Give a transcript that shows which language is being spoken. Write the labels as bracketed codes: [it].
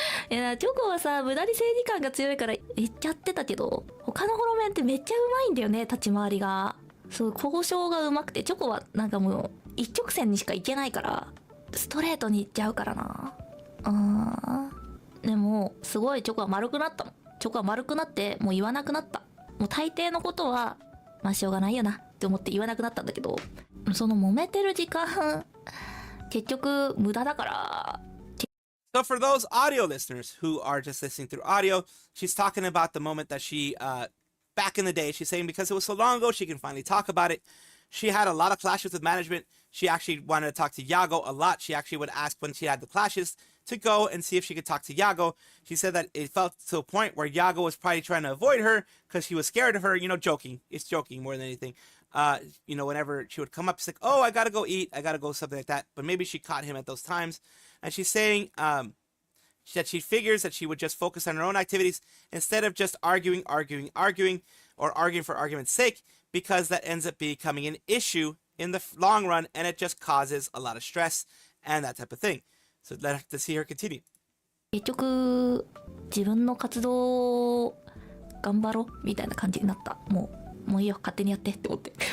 [ja] いやチョコはさ無駄に正義感が強いから言っちゃってたけど他のホロメンってめっちゃうまいんだよね立ち回りがそう交渉がうまくてチョコはなんかもう一直線にしかいけないからストレートにいっちゃうからなでもすごいチョコは丸くなったのチョコは丸くなってもう言わなくなったもう大抵のことはまあしょうがないよなって思って言わなくなったんだけどその揉めてる時間結局無駄だから。 [en] So for those audio listeners who are just listening through audio, she's talking about the moment that she, back in the day, she's saying because it was so long ago, she can finally talk about it. She had a lot of clashes with management. She actually wanted to talk to Yago a lot. She actually would ask when she had the clashes to go and see if she could talk to Yago. She said that it felt to a point where Yago was probably trying to avoid her because he was scared of her, you know, joking. It's joking more than anything. You know, whenever she would come up, she's like, oh, I gotta go eat. I gotta go, something like that. But maybe she caught him at those times. And she's saying that she figures that she would just focus on her own activities instead of just arguing, or arguing for argument's sake, because that ends up becoming an issue in the long run, and it just causes a lot of stress and that type of thing. So let's see her continue. [ja] 結局自分の活動を頑張ろうみたいな感じになった。もういいよ、勝手にやってって思って。